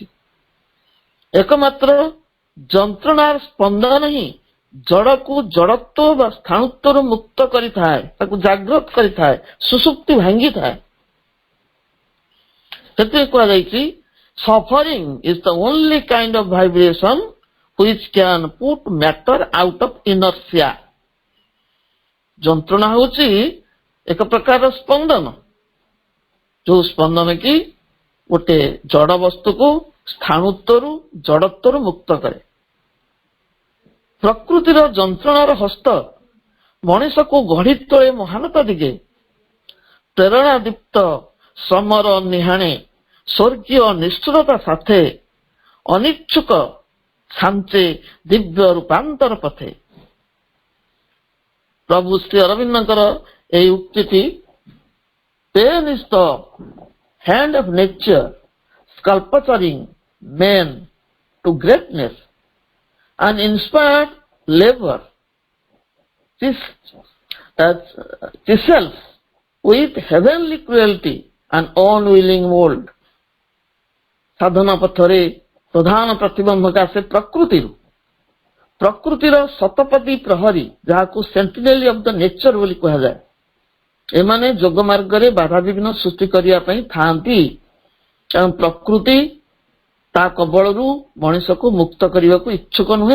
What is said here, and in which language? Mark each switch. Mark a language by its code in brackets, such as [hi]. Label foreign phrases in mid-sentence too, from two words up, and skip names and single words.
[or] ଏକମାତ୍ର ଯନ୍ତ୍ରଣାର ସ୍ପନ୍ଦନ ହିଁ ଜଡ଼କୁ ଜଡ଼ତ୍ୱ ବା ସ୍ଥାଣୁତ୍ୱରୁ ମୁକ୍ତ କରିଥାଏ, ତାକୁ ଜାଗ୍ରତ କରିଥାଏ, ସୁଷୁପ୍ତି ଭାଙ୍ଗିଥାଏ। ସେଥିପାଇଁ କୁହାଯାଇଛି, [en] suffering is the only kind of vibration which can put matter out of inertia। [or] ଯନ୍ତ୍ରଣା ହେଉଛି ଏକ ପ୍ରକାର ସ୍ପନ୍ଦନ, ଯୋଉ ସ୍ପନ୍ଦନ କି ଗୋଟେ ଜଡ଼ ବସ୍ତୁକୁ ସ୍ଥାଣୁତ୍ୱରୁ ଜଡ଼ତ୍ୱରୁ ମୁକ୍ତ କରେ। ପ୍ରକୃତିର ଯନ୍ତ୍ରଣାର ହସ୍ତ ମଣିଷକୁ ଗଢ଼ି ତୋଳେ ମହାନତା ଦିଗେ। ପ୍ରେରଣାଦୀପ୍ତ ଶ୍ରମର ନିହାଣେ ସ୍ୱର୍ଗୀୟ ନିଷ୍ଠୁରତା ସାଥେ ଅନିଚ୍ଛୁକ ଛାଞ୍ଚେ ଦିବ୍ୟ ରୂପାନ୍ତର ପଥେ। ପ୍ରଭୁ ଶ୍ରୀ ଅରବିନ୍ଦଙ୍କର ଏହି ଉକ୍ତିଟି, [en] pain is the hand of nature sculpturing men to greatness and inspired labor chisels with heavenly cruelty and unwilling mold। [or] ସାଧନା ପଥରେ ପ୍ରଧାନ ପ୍ରତିବନ୍ଧକ ଆସେ ପ୍ରକୃତିର ଶତପଦୀ ପ୍ରହରୀ, ଯାହାକୁ [en] sentinels of the nature [or] ବୋଲି କୁହାଯାଏ। ଏମାନେ ଯୋଗ ମାର୍ଗରେ ବାଧାବିଘ୍ନ ସୃଷ୍ଟି କରିବା ପାଇଁ ଥାଆନ୍ତି, କାରଣ ପ୍ରକୃତି ତା କବଳରୁ ମଣିଷକୁ ମୁକ୍ତ କରିବାକୁ ଇଚ୍ଛୁକ ନୁହେଁ।